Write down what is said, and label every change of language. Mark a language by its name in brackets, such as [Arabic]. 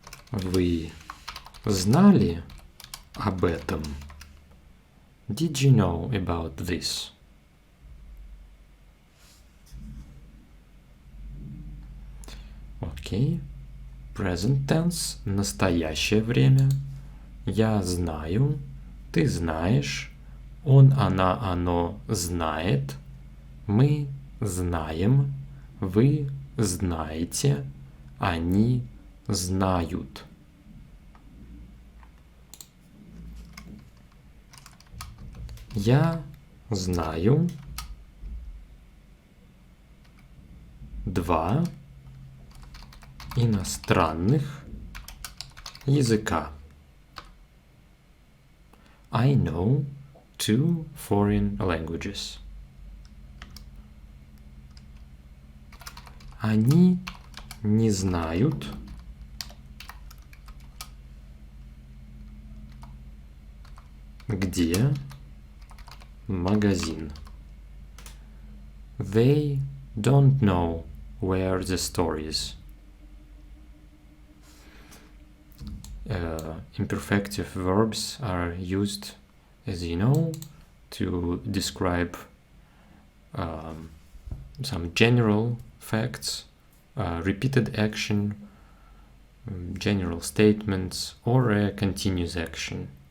[Russian] Вы знали об этом? [English] Did you know about this? [Russian] Окей. [English] Present tense, [Russian] настоящее время. Я знаю, ты знаешь, он, она, оно знает, мы знаем, вы знаете, они знают. Я знаю 2 иностранных языка. [English] I know 2 foreign languages. [Russian] Они не знают где магазин. [English] They don't know where the store is. Imperfective verbs are used, as you know, to describe some general facts, repeated action, general statements, or a continuous action.